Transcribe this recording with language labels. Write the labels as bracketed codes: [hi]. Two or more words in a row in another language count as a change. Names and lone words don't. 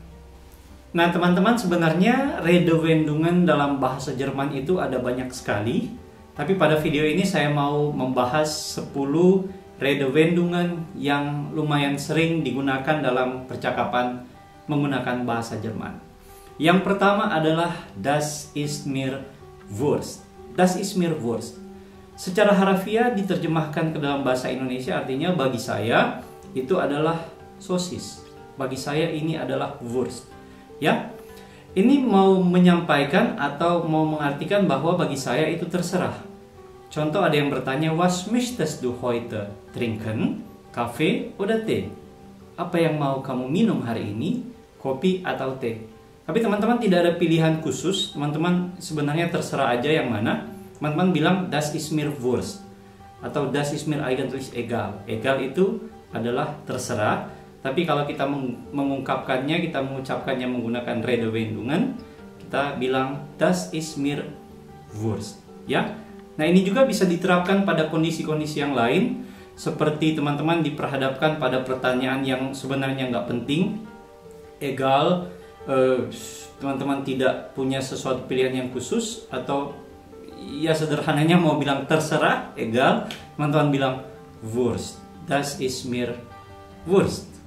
[id] Nah teman-teman, sebenarnya Redewendungen dalam bahasa Jerman itu ada banyak sekali. Tapi pada video ini saya mau membahas 10 Redewendungen yang lumayan sering digunakan dalam percakapan menggunakan bahasa Jerman. Yang pertama adalah [de] Das ist mir Wurst. Das ist mir Wurst. [id] Secara harafiah diterjemahkan ke dalam bahasa Indonesia artinya bagi saya itu adalah sosis. Bagi saya ini adalah Wurst. Ya, ini mau menyampaikan atau mau mengartikan bahwa bagi saya itu terserah. Contoh, ada yang bertanya, [de] Was möchtest du heute trinken? Kafe oder teh? [id] Apa yang mau kamu minum hari ini? Kopi atau teh? Tapi teman-teman tidak ada pilihan khusus. Teman-teman sebenarnya terserah aja yang mana. Teman-teman bilang [de] Das ist mir Wurst atau Das ist mir eigentlich egal. [id] Egal itu adalah terserah. Tapi kalau kita mengungkapkannya, kita mengucapkannya menggunakan Redewendungen, kita bilang [de] Das ist mir Wurst, [id] ya. Nah, ini juga bisa diterapkan pada kondisi-kondisi yang lain, seperti teman-teman diperhadapkan pada pertanyaan yang sebenarnya nggak penting, egal, teman-teman tidak punya sesuatu pilihan yang khusus, atau ya sederhananya mau bilang terserah, egal, teman-teman bilang Wurst, [de] Das ist mir Wurst.